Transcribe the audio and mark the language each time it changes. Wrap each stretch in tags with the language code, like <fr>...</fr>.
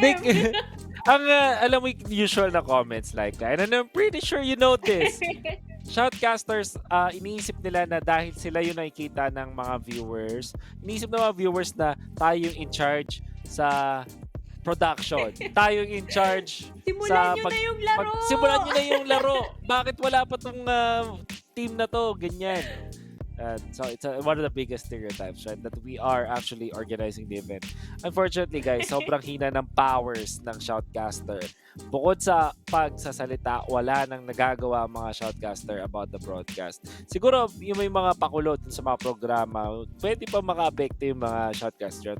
<tl>Nick, alam mo yung usual na comments like that.</tl> <en>And I'm pretty sure you know this.</en> <tl>Shoutcasters, iniisip nila na dahil sila yung nakikita ng mga viewers, iniisip ng mga viewers na tayo yung in charge sa production. Tayo yung in charge Simulan sa nyo na yung laro! simulan nyo na yung laro. Bakit wala pa tong team na to? Ganyan.</tl> <en>So it's one of the biggest stereotypes, right? That we are actually organizing the event. Unfortunately, guys,</en> <tl>sobrang hina ng powers ng shoutcaster. Bukod sa pagsasalita, wala nang nagagawa ang mga shoutcaster</tl> <en>about the broadcast.</en> <tl>Siguro, yung may mga pakulot sa mga programa, pwede pa maka-apekto yung mga shoutcaster.</tl>